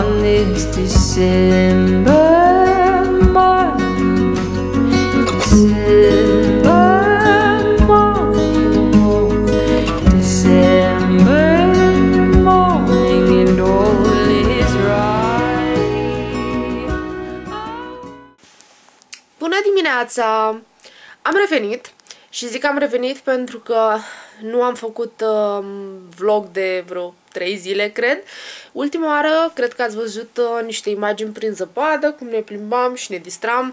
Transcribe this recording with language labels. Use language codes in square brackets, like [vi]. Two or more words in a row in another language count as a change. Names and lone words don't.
[en] this December morning, December morning, oh, December morning, and all is right. [ro] Bună dimineața! Am revenit și zic că am revenit pentru că nu am făcut vlog de vreo 3 zile, cred. Ultima oară, cred că ați văzut niște imagini prin zăpadă, cum ne plimbam și ne distram.